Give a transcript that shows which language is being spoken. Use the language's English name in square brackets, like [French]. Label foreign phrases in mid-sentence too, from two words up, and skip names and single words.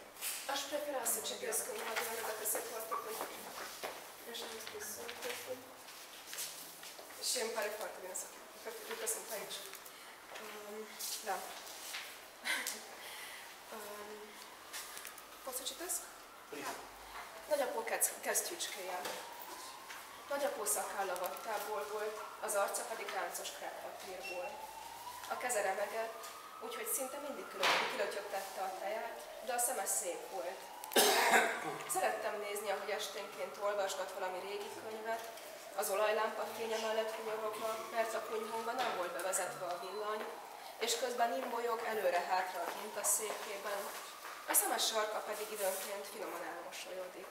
[Romanian] Aș prefera să citesc în maghiară, dacă se poate, pentru așa am spus. Și îmi pare foarte bine că sunt aici. Da. Pot să citesc? Da. [Hungarian] Nagyapó kesztyűcskéje. Nagyapó szakálla vattából volt, az arca pedig ráncos kreppapírból. A keze remegett, úgyhogy szinte mindig kilötyögtette a teját, de a szeme szép volt. Szerettem nézni, ahogy esténként olvasgat valami régi könyvet, az olajlámpa fénye mellett hunyorogva, mert a kunyhóban nem volt bevezetve a villany, és közben imbolyog előre-hátra a hintaszékében, a szemes sarka pedig időnként finoman elmosolyodik.